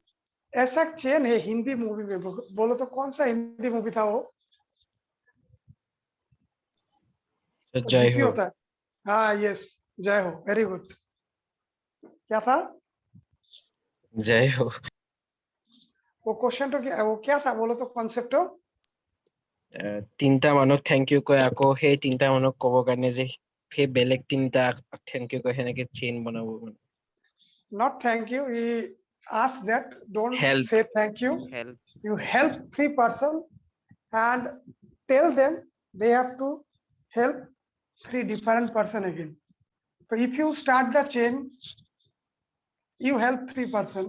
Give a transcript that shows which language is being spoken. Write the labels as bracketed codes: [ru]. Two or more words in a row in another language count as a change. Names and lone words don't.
[hi] ऐसा चेन है हिंदी मूवी में, बोलो तो कौन सा हिंदी मूवी था वो? [en] So, Jai जीपी [hi] Ho. होता है. हाँ, यस, जय हो. [en] very good. [hi] क्या था Jai Ho. वो क्वेश्चन? तो क्या था बोलो तो कॉन्सेप्ट हो? [as] তিনটা মানুহক [en] thank you [as] কয় আকৌ সেই তিনটা মানুহক ক'ব কাৰণে যে সেই বেলেগ তিনটা [en] thank you [as] কয় সেনেকে চেইন বনাব মানে. [en] Not thank you. We ask that. Don't Help. say thank you. help. You help 3 person and tell them they have to help 3 different person again. So if you start the chain, you help 3 person.